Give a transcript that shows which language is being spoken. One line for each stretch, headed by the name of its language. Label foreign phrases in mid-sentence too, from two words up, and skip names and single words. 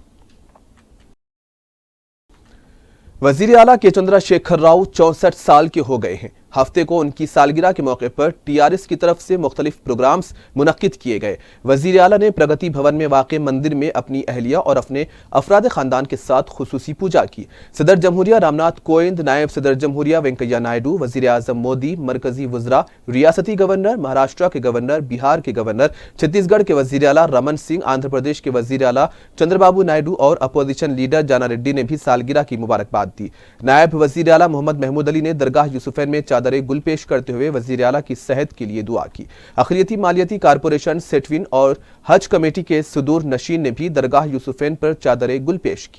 Urdu: وزیر اعلیٰ کے چندرا شیکھر راؤ 64 سال کے ہو گئے ہیں. ہفتے کو ان کی سالگرہ کے موقع پر ٹی آر ایس کی طرف سے مختلف پروگرامز منعقد کیے گئے. وزیر اعلیٰ نے پرگتی بھون میں واقع مندر میں اپنی اہلیہ اور اپنے افراد خاندان کے ساتھ خصوصی پوجا کی. صدر جمہوریہ رام ناتھ کووند, نائب صدر جمہوریہ وینکیا نائیڈو, وزیر اعظم مودی, مرکزی وزراء, ریاستی گورنر, مہاراشٹر کے گورنر, بہار کے گورنر, چھتیس گڑھ کے وزیر اعلیٰ رمن سنگھ, آندھرا پردیش کے وزیر اعلیٰ چندر بابو نائیڈو اور
English: opposition leader
Urdu: جانا ریڈی نے بھی سالگرہ کی مبارکباد دی. نائب وزیر اعلیٰ محمد محمود علی نے درگاہ یوسفین میں چادر گل پیش کرتے ہوئے وزیر اعلیٰ کی صحت کے لیے دعا کی. اقلیتی مالیاتی کارپوریشن سیٹوین اور حج کمیٹی کے صدور نشین نے بھی درگاہ یوسفین پر چادر گل پیش کی.